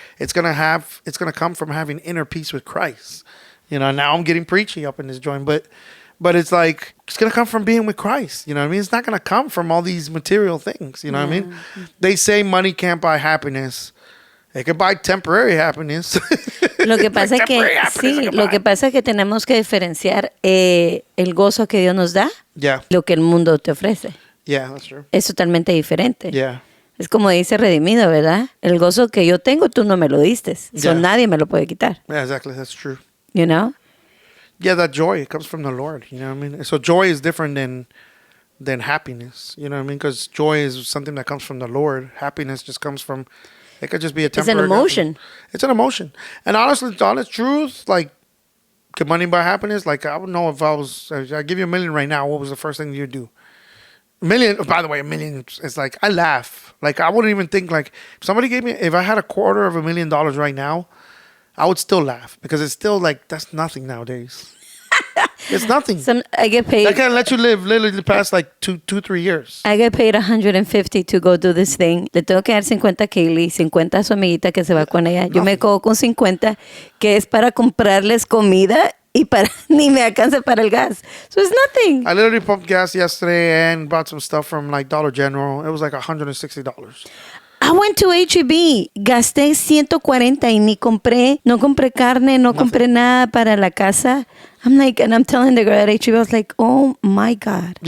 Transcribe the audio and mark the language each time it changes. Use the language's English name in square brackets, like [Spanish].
[English] It's going to come from having inner peace with Christ. Now I'm getting preachy up in this joint, but it's like, it's going to come from being with Christ. You know what I mean? It's not going to come from all these material things. You know what I mean? They say money can't buy happiness. It can buy temporary happiness. [Spanish] Lo que pasa es que sí, lo que pasa es que tenemos que diferenciar el gozo que Dios nos da, [English] Yeah. [Spanish] lo que el mundo te ofrece. [English] Yeah, that's true. [Spanish] Es totalmente diferente. [English] Yeah. [Spanish] Es como dice Redimido, ¿verdad? El gozo que yo tengo, tú no me lo diste. [English] So Yeah. [Spanish] nadie me lo puede quitar. [English] Yeah, exactly. That's true. You know? Yeah, that joy, it comes from the Lord. You know what I mean? So joy is different than happiness. You know what I mean? Because joy is something that comes from the Lord. Happiness just comes from, it could just be a It's an temporary. emotion. It's an emotion. And honestly, the honest truth, like, could money buy happiness? Like, I would know if I give you $1 million right now, what was the first thing you'd do? $1 million, by the way, $1 million is like, I laugh. Like, I wouldn't even think, like, if I had $250,000 right now, I would still laugh because it's still like, that's nothing nowadays. It's nothing. I get I paid. can't let you live literally past like 3 years. I get paid 150 to go do this thing. [Spanish] Le tengo que dar 50 a Kaylee, 50 a su amiguita que se va con ella. Yo me quedo con 50 que es para comprarles comida y para ni me alcanza para el gas. [English] So it's nothing. I literally pumped gas yesterday and bought some stuff from like Dollar General. It was like $160. I went to H-E-B, [Spanish] gasté 140 y no compré carne, no compré nada para la casa. [English] I'm like, and I'm telling the girl at H-E-B, I was like, oh my God.